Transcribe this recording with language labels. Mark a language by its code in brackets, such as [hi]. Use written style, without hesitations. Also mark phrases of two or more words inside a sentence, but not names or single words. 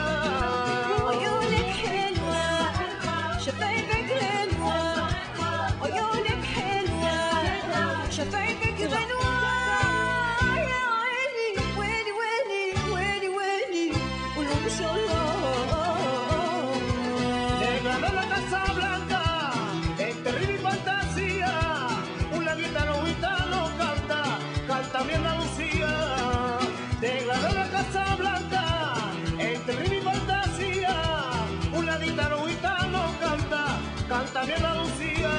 [ar] عيونك حلوة، شفايفك غنوة، عيونك حلوة، شفايفك غنوة، يا عيني ويلي ويلي ويلي ويلي، قولوا ما شاء الله. [es] Degrada la Casa Blanca, en ritmo y fantasía, una guitarra no canta, canta mi Andalucía. Degrada la Casa Blanca, entre ritmo y fantasía, una guitarra no canta, canta mi Andalucía.